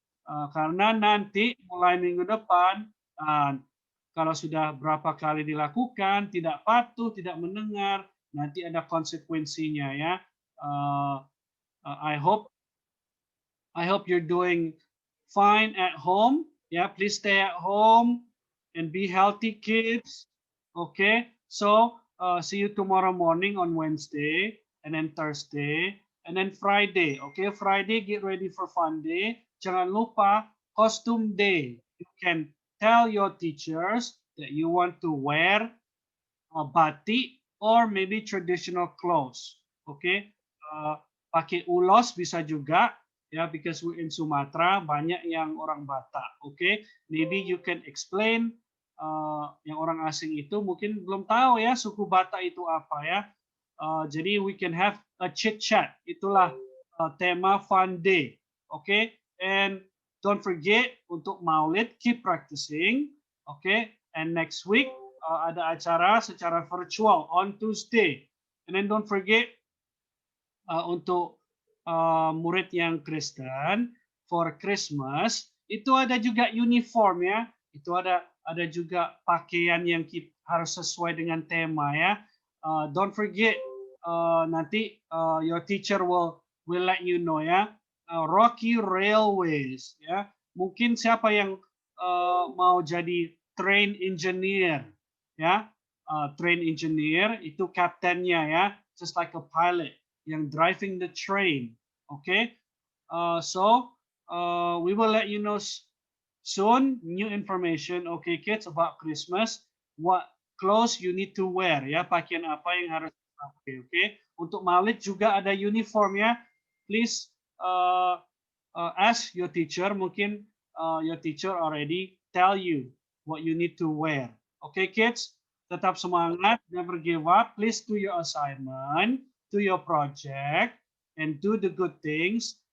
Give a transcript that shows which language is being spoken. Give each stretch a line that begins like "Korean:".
Indonesian: Karena nanti mulai minggu depan, kalau sudah berapa kali dilakukan, tidak patuh, tidak mendengar, nanti ada konsekuensinya ya.
English: I hope you're doing fine at home. Yeah, please stay at home and be healthy, kids. Okay, so see you tomorrow morning on Wednesday, and then Thursday, and then Friday. Okay, Friday get ready for fun day.
Indonesian: Jangan lupa costume day.
English: You can tell your teachers that you want to wear a batik or maybe traditional clothes.
Indonesian: Okay, pakai ulos bisa juga ya,
English: because we're in
Indonesian: Sumatera banyak yang orang Batak.
English: Okay, maybe you can explain.
Indonesian: Yang orang asing itu mungkin belum tahu ya suku Batak itu apa ya.
English: Jadi we can have a chit chat.
Indonesian: Itulah tema fun day.
English: Okay, and don't forget untuk Maulid, keep practicing. Okay, and next week
Indonesian: ada acara secara virtual
English: on Tuesday. And then don't forget
Indonesian: untuk murid yang Kristen
English: for Christmas itu ada juga uniform ya.
Indonesian: Itu ada juga pakaian yang harus sesuai dengan tema ya.
English: Don't forget nanti your teacher will let you know ya.
Indonesian: Rocky Railways ya. Mungkin siapa yang mau jadi train engineer ya.
English: Train engineer
Indonesian: itu kaptennya ya,
English: just like a pilot yang driving the train. Okay, so we will let you know soon new information, okay kids, about Christmas. What clothes you need to wear, ya,
Indonesian: pakaian apa yang harus dipakai,
English: okay?
Indonesian: Untuk Maulid juga ada uniform ya.
English: Please ask your teacher. Mungkin your teacher already tell you what you need to wear. Okay kids,
Indonesian: tetap semangat,
English: never give up. Please do your assignment, do your project, and do the good things.